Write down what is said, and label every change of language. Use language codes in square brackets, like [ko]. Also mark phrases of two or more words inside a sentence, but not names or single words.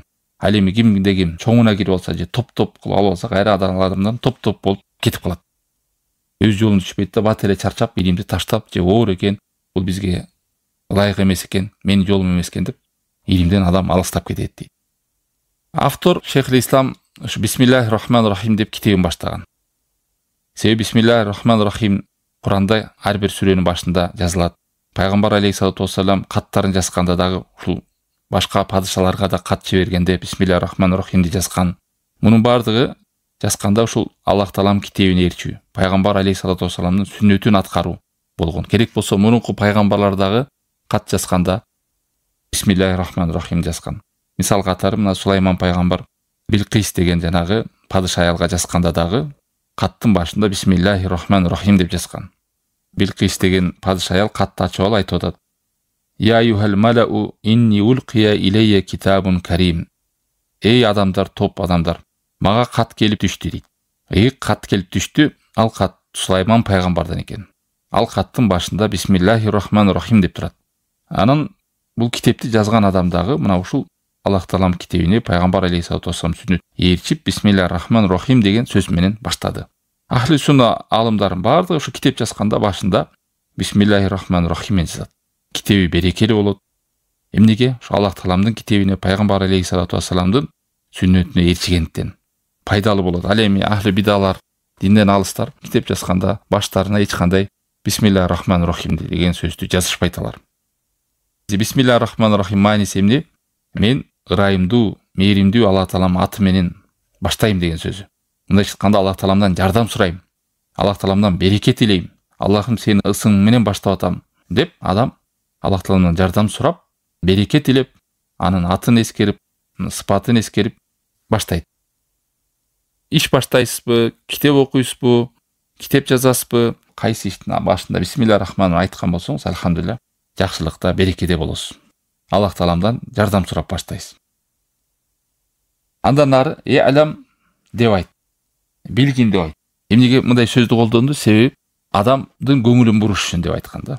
[ky] Ал эми кимде ким чоңуна кирип алса же топ-топ кылып алып алса, кайра адамдардан топ-топ болуп кетип калат. Өз жолун түшпөйт да, бат эле чарчап, илимди таштап, же оор экен, бул бизге ылайык эмес экен, менин жолум эмес экен деп илимден адам алыстап кетет дейт. Автор Шейхул Ислам ушу [ar] بسم الله الرحمن الرحيم [ky] деп китебин баштаган. Себеби [ar] بسم الله الرحمن الرحيم [ky] Куранда ар бир сүрөнүн башында жазылат. Пайгамбар [ar] عليه الصلاة والسلام [ky] каттарын жазганда дагы ушул башка падышаларга да кат жибергенде [ar] بسم الله الرحمن الرحيم [ky] жазган. Мунун бардыгы жазганда ушул Аллах Таалам китебине ээрчүү, Пайгамбар [ar] عليه الصلاة والسلام [ky] сүннөтүн аткаруу болгон. Керек болсо мурунку пайгамбарлар дагы кат жазганда [ar] بسم الله الرحمن الرحيم [ky] жазган. Мисал катары мына Сулайман пайгамбар Билкис деген жанагы падыша аялга жазганда дагы каттын башында [ar] بسم الله الرحمن الرحيم [ky] деп жазган. Билкис деген падыша аял катты ачып алып айтып атат: [ar] يا أيها الملأ إني ألقي إلي كتاب كريم. [ky] Эй адамдар, топ адамдар, мага кат келип түштү дейт. Кат келип түштү, ал кат Сулайман пайгамбардан экен. Ал каттын башында [ar] بسم الله الرحمن الرحيم [ky] деп турат. Анан бул китепти жазган адам дагы мына ушул Аллах Таалам китебине Пайгамбар [ar] عليه الصلاة والسلام [ky] сүннөт ээрчип [ar] بسم الله الرحمن الرحيم [ky] деген сөз менен баштады. [ar] أهل السنة [ky] алымдарын бардыгы ушу китеп жазганда башында [ar] بسم الله الرحمن الرحيم [ky] менен жазат. Китеби берекелүү болот. Эмнеге? Ушу Аллах Таалам китебине Пайгамбар [ar] عليه الصلاة والسلام [ky] сүннөтүнө ээрчигенден пайдалуу болот. Ал эми ахли бидалар, динден алыстар китеп жазганда баштарына эч кандай [ar] بسم الله الرحمن الرحيم [ky] деген сөздү жазышпайт алар. [ar] بسم الله الرحمن الرحيم [ky] мааниси эмне? Мен ырайымдуу, мээримдүү Аллах Таалам аты менен баштайм деген сөзү. Мындай айтканда Аллах Тааламдан жардам сурайм. Аллах Тааламдан береке тилейм. Аллахым сени ысың менен баштап атам деп адам Аллах Тааламдан жардам сурап, береке тилеп, анын атын эскерип, сыпатын эскерип баштайт. Иш баштайсызбы, китеп окуйсузбу, китеп жазасызбы, кайсы иштин башында [ar] بسم الله الرحمن الرحيم [ky] айткан болсоңуз, алхамдулилlah, жакшылыкта, берекеде болосуз. Аллах Тааламдан жардам сурап баштайсыз. Андан ары алам деп айт. Билгин деп айт. Эмнеге мындай сөздү колдонду? Себеби адамдын көңүлүн буруш үчүн деп айтканда.